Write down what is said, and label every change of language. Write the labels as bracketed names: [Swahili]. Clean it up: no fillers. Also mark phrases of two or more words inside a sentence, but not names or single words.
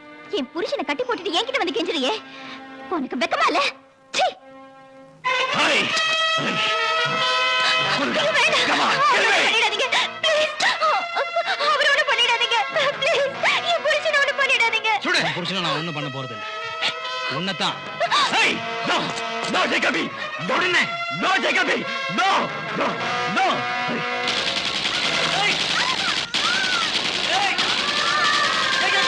[Tamil] என் புருஷனை கட்டி போட்டுட்டு என்கிட்ட வந்து கெஞ்சுறியே, உனக்கு வெக்கமா இல்ல? புருஷனை நான் ஒண்ணும் பண்ண போறது இல்லை. உன்னதான் [English] No, Jacobi! No, no, Jacobi! No, no, no! Hey! Hey! Jacobi!